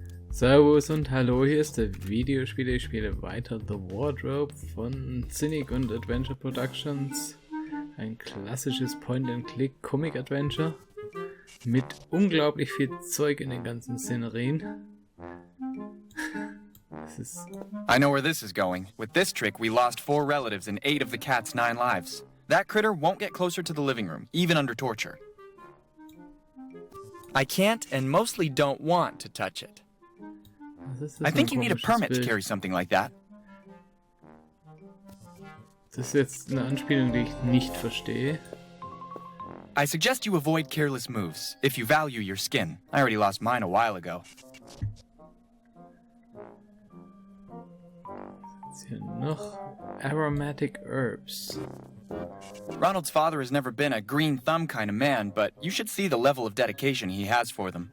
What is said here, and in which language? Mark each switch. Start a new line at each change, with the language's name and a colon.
German: Servus und hallo, hier ist der Videospieler. Ich spiele weiter The Wardrobe von Cynic und Adventure Productions. Ein klassisches Point-and-Click-Comic-Adventure mit unglaublich viel Zeug in den ganzen Szenerien.
English: I know where this is going. With this trick, we lost 4 relatives and 8 of the cat's 9 lives. That critter won't get closer to the living room, even under torture. I can't and mostly don't want to touch it. I think you need a permit to carry something like that.
German: Das ist jetzt eine Anspielung, die ich nicht verstehe.
English: I suggest you avoid careless moves, if you value your skin. I already lost mine a while ago.
German: Was ist hier noch?
English: Aromatic herbs. Ronald's father has never been a green thumb kind of man, but you should see the level of dedication he has for them.